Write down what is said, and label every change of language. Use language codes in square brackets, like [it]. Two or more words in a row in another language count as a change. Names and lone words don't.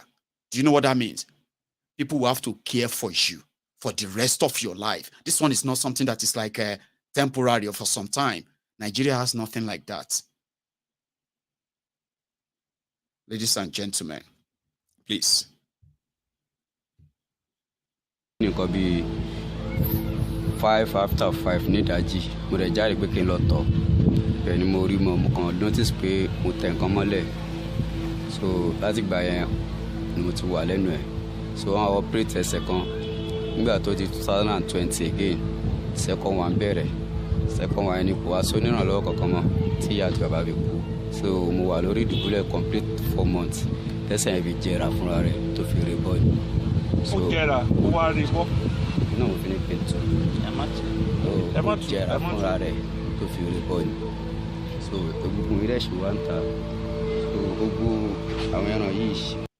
[en] Do you know what that means? People will have to care for you for the rest of your life. This one is not something that is like temporary or for some time. Nigeria has nothing like that. Ladies and gentlemen, please. [yo] Nǹkan bíi 5 after 5 ní ìdájí mo rẹ̀ jáde pé kí n lọ tọ̀ bẹ́ẹ̀ ni mo rí mo kàn notice pé mo tẹ̀ nǹkan mọ́lẹ̀ so láti gbà yẹn ni mo ti wà lẹ́nu ẹ̀ so wọ́n operate ẹsẹ̀ kan nígbà tó di 2020 [en] again second one [yo] bẹ̀rẹ̀ [en] second one [yo] ni kò wá sí onírànlọ́wọ́ kankan mọ́ tí ìyá àti bàbá mi kú so mo wà lórí ìdùbúlẹ̀ [en] complete 4 months [yo] tẹ́sán ẹ̀ fi jẹrà fúnra rẹ̀ tó fi rè bọ́ ni. ó jẹrà ó wá rè bọ́. náà mo fi ní pẹ̀ntù ó jẹrà fúnra rẹ̀ tó fi rè bọ́ ni so egungun rẹ̀ ṣì wá ń ta so gbogbo àwọn ẹran yìí.